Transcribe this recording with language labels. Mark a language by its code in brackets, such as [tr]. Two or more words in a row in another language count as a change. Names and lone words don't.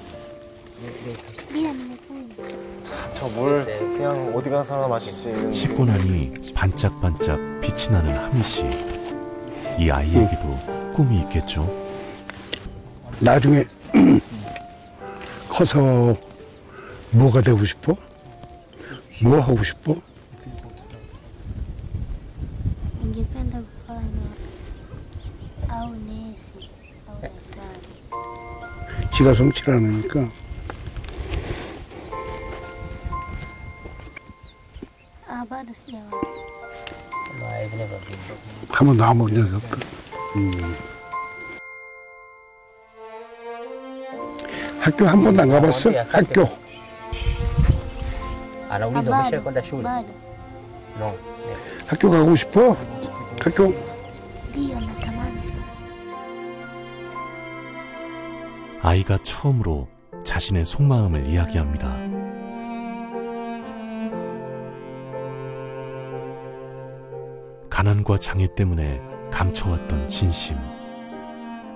[ko] 참, 저 물 그냥 어디 가서나 마실 수 있는. 씻고 나니 반짝반짝 빛이 나는 하미 씨. 이 아이에게도 꿈이 있겠죠. 나중에 커서 뭐가 되고 싶어? 뭐 하고 싶어? [sw] Ningependa kufanya au nesi au daktari. [ko] 지가 성취를 않으니까. [sw] Bado sijawa. [ko] 한 번도 안 본 적이 없다. 학교 한 번도 안 가봤어? 학교. [sw] Anauliza umeshakwenda shule? Bado. No. [ko] 학교 가고 싶어? 학교? [sw] Ndio natamani sana. [ko] 아이가 처음으로 자신의 속마음을 이야기합니다. 가난과 장애 때문에 감춰왔던 진심.